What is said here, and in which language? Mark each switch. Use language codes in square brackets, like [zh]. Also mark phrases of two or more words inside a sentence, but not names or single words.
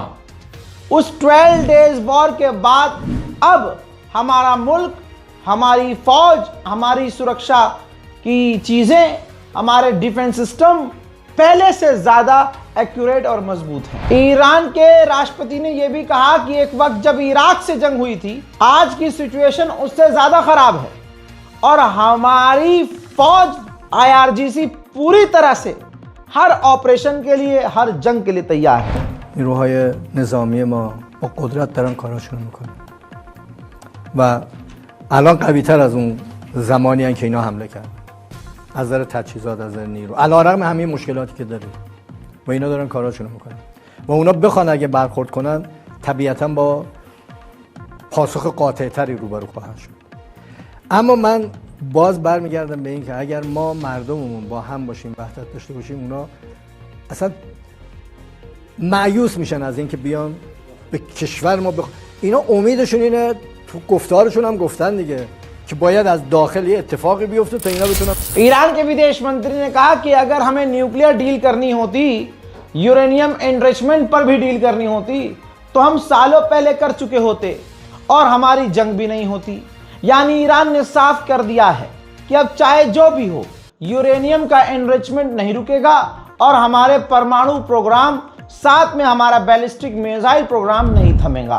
[hi] उस 12 [en] days war [hi] के बाद अब हमारा मुल्क, हमारी फौज, हमारी सुरक्षा की चीजें, हमारे [en] defense system [hi] पहले से ज्यादा एक्यूरेट और मजबूत है। ईरान के राष्ट्रपति ने यह भी कहा कि एक वक्त जब इराक से जंग हुई थी, आज की सिचुएशन उससे ज्यादा खराब है और हमारी फौज IRGC पूरी तरह से हर ऑपरेशन के लिए, हर जंग के लिए तैयार है। [fa] نیروهای نظامی ما با قدرت دارن کاراشون میکنن و الان قوی تر از اون زمانی هن که اینا حمله کردن، از نظر تجهیزات، از نظر نیرو، علیرغم همه مشکلاتی که داریم و اینا دارن کاراشون میکنن و اونا بخوان اگه برخورد کنن طبیعتا با پاسخ قاطع تری روبرو خواهند شد. اما من باز برمیگردم به این که اگر ما مردممون با هم باشیم، وحدت داشته باشیم، اونا اصلا مایوس میشن از اینکه بیان به کشور ما اینا امیدشون اینه، تو گفتارشون هم گفتن دیگه कि باید از داخل ये اتفاقی بیفته تا اینا بتونن। [hi] ईरान के विदेश मंत्री ने कहा कि अगर हमें [en] nuclear deal [hi] करनी होती, [en] uranium enrichment [hi] पर भी डील करनी होती, तो हम सालों पहले कर चुके होते और हमारी जंग भी नहीं होती। यानी ईरान ने साफ कर दिया है कि अब चाहे जो भी हो, यूरेनियम का एनरिचमेंट नहीं रुकेगा और हमारे परमाणु प्रोग्राम, साथ में हमारा [en] ballistic missile program [hi] नहीं थमेगा।